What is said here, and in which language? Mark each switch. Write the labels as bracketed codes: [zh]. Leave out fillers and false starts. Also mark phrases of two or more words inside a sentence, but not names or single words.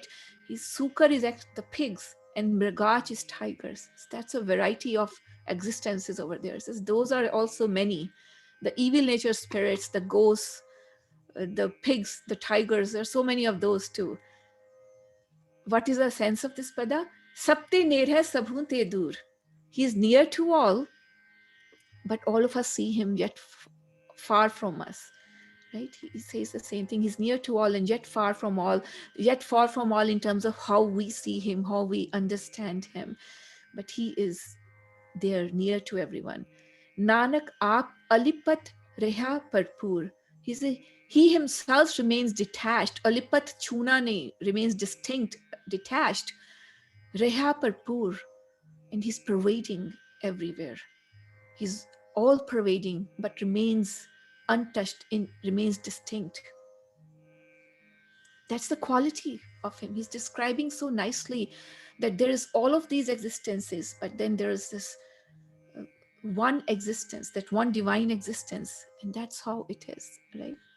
[en] Sukar is the pigs, and Mrigach is tigers. So that's a variety of existences over there. So those are also many. The evil nature spirits, the ghosts, the pigs, the tigers, there are so many of those too. What is the sense of this pada? [pa] ਸਭਤੇ ਨੇੜਾ ਸਭਹੂੰਤੇ ਦੂਰ. [en] He is near to all, but all of us see him yet far from us. Right? He says the same thing. He's near to all and yet far from all in terms of how we see him, how we understand him. But he is there, near to everyone. [pa] ਨਾਨਕ ਆਪਿ ਅਲਿਪਤ ਰਹਿਆ ਭਰਪੂਰ. [en] He himself remains detached. [pa] ਅਲਿਪਤ ਚੁਣਾ ਨੇ, [en] remains distinct, detached. [pa] ਰਹਿਆ ਭਰਪੂਰ. [en] And he's pervading everywhere. He's all pervading, but remains untouched, remains distinct. That's the quality of him. He's describing so nicely that there is all of these existences, but then there is this one existence, that one divine existence, and that's how it is, right?